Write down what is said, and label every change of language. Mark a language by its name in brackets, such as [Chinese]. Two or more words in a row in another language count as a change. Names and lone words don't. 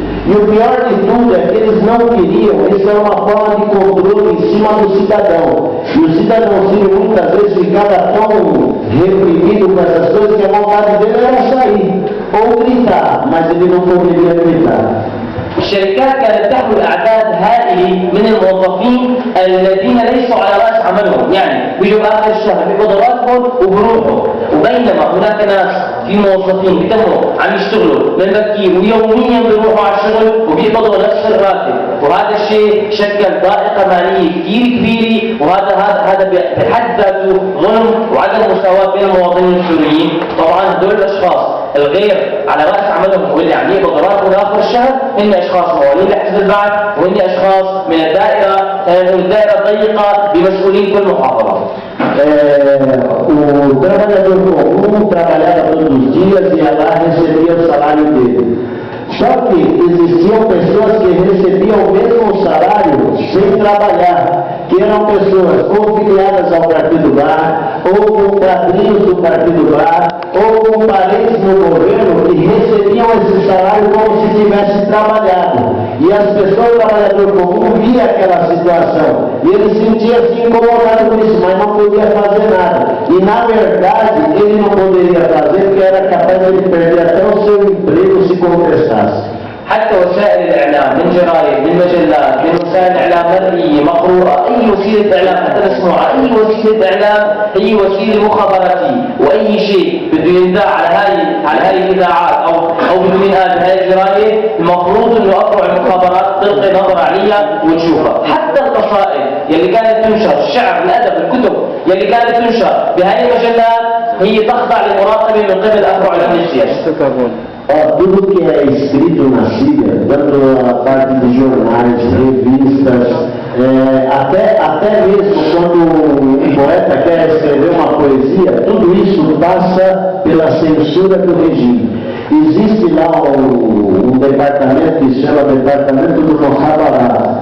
[Portuguese] E o pior de tudo é que eles não queriam, isso era uma forma de controle em cima do cidadão. E o cidadão sírio muitas vezes ficava tão reprimido com essas coisas que a vontade dele era sair ou gritar, mas ele não poderia gritar. [Arabic] الشركات كانت تحمل أعداد هائلة من الموظفين الذين ليسوا على رأس عملهم، يعني بيجوا آخر الشهر بيقبضوا راتبهم وبروحوا، وبينما هناك ناس في موظفين بيتموا عم يشتغلوا من بكير ويوميا بيروحوا على الشغل وبيقبضوا نفس الراتب، وهذا الشيء شكل ضائقة مالية كثير كبيرة، وهذا بحد ذاته ظلم وعدم مساواة بين المواطنين السوريين. طبعا هذول الأشخاص الغير على رأس عملهم واللي عم يقبضوا راتبهم آخر الشهر هن أشخاص موالين لحزب البعث، وهن أشخاص من الدائرة الضيقة بمسؤولين كل محافظة. [Portuguese] O trabalhador comum trabalhava todos os dias e ia lá recebia o salário dele. Só que existiam pessoas que recebiam o mesmo salário sem trabalhar, que eram pessoas ou filiadas ao Partido Bar, ou com padrinhos do Partido Bar, ou com parentes no governo que recebiam esse salário como se tivesse trabalhado. E as pessoas, o trabalhador comum, via aquela situação. E ele sentia-se incomodado com isso, mas não podia fazer nada. E na verdade, ele não poderia fazer porque era capaz de ele perder até o seu emprego se contestasse. [Arabic] حتى وسائل الإعلام من جرايد من مجلات من وسائل إعلام مرئية مقروءة، أي وسيلة إعلام حتى مسموعة، أي وسيلة إعلام هي وسيلة مخابراتية، وأي شيء بده ينذاع على هاي الإذاعات أو بده ينقال بهاي الجرايد المفروض إنه أفرع المخابرات تلقي نظر عليها وتشوفها. حتى القصائد يلي كانت تنشر، الشعر، الأدب، الكتب يلي كانت تنشر بهاي المجلات هي تخضع للمراقبة من قبل أفرع الأمن السياسي. [Portuguese] Tudo que é escrito na Síria, tanto a parte de jornais, revistas, até mesmo quando um poeta quer escrever uma poesia, tudo isso passa pela censura do regime. Existe lá um departamento que se chama Departamento do Mokhabarat.